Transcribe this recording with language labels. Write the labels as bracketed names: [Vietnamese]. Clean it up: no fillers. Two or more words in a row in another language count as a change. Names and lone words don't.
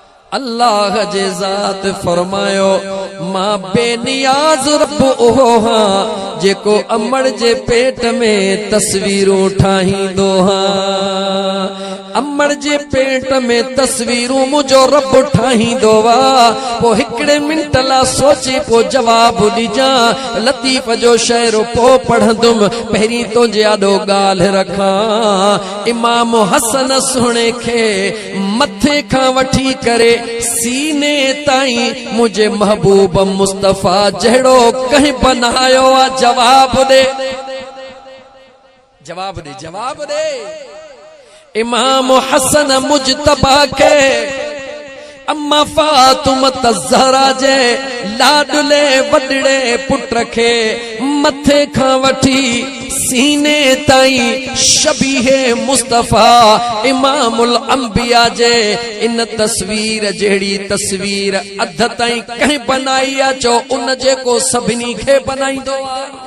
[Sindhi] अल्लाह जे ज़ात फरमायो मां बेनियाज रब ओहो हां जेको अमड़ जे पेट में तस्वीरूं ठाहींदो हां। अमड़ जे पेट में तस्वीरूं मुझो रब ठाहींदो वा। पो हिकड़े मिंट ला सोचे पो जवाब ॾिजां लतीफ़ जो शेर पो पढ़ंदुम पहिरीं तो जाडो गाल रखां। इमाम हसन सुणे खे मथे खां वठी करे सीने ताईं मुझे महबूब मुस्तफा जहिड़ो कहीं बनायो आ। जवाब दे जवाब दे जवाब दे। इमाम हसन मुजतबा के अम्मा फातिमत ज़हरा जे लाडले वडड़े पुट खे मथे खां वठी सीने ताईं शबीहे मुस्तफा इमामुल अंबिया जे इन तस्वीर जहिड़ी तस्वीर अध ताईं कंहिं बनाई आ चो उन जेको सभिनी खे बनाईंदो आ।